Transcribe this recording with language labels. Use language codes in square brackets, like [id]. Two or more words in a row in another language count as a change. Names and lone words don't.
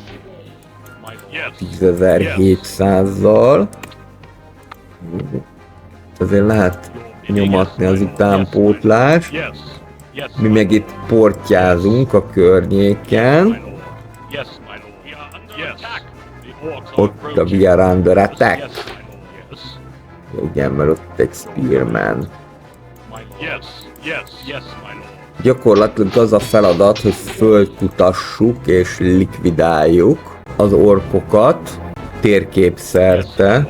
[hu] 10.700-zal. Azért lehet nyomatni az utánpótlást. Mi meg itt portyázunk a környéken. Ott a [en] We are under attack. [hu] Igen, mert ott egy Spearman. Gyakorlatilag az a feladat, hogy fölkutassuk és likvidáljuk az orkokat térképszerte.